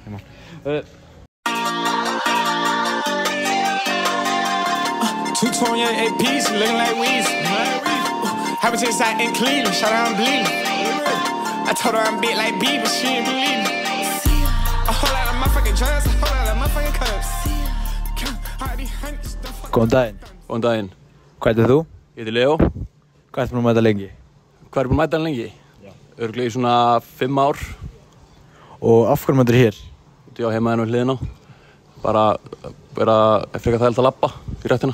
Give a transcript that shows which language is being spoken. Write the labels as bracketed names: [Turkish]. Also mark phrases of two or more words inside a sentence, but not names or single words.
[English] 228 APs, looking like Weez. Happy inside in Cleveland, shout out I'm bleeding. I told her I'm big like Bieber, she ain't believe me. A whole lot of motherfucking drugs, a whole lot of motherfucking cups. [Icelandic] Góðan daginn. Góðan daginn. Hvað heitir þú? Ég heiti Leo. Hvað ertu búinn að mæta lengi? Hvað er búinn að mæta hann lengi? Já. Örugglega í svona 5 ár. Og af hverju mætir hér? Ég á heima hérna við hliðina. Bara frekar þægilegt að labba í rættina.